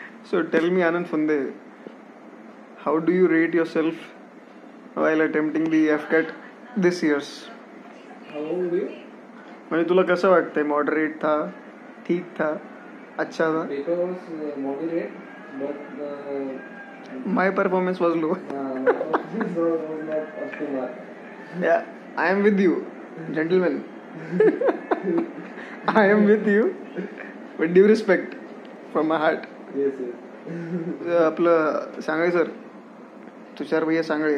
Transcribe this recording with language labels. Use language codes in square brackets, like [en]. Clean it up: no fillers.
[en] So tell me, Anand Funde, how do you rate yourself while attempting the FCAT this year's? How old are you? [mr] म्हणजे तुला कसं वाटतंय? [hi] Moderate था, ठीक था, अच्छा था? [en] Paper was moderate, but My performance was low. my performance was not up to mark. Yeah, I am with you, gentlemen. I am with you, with due respect from my heart. Yes, yes. [mr] आपलं Sangle sir, तुषार भैया सांगळे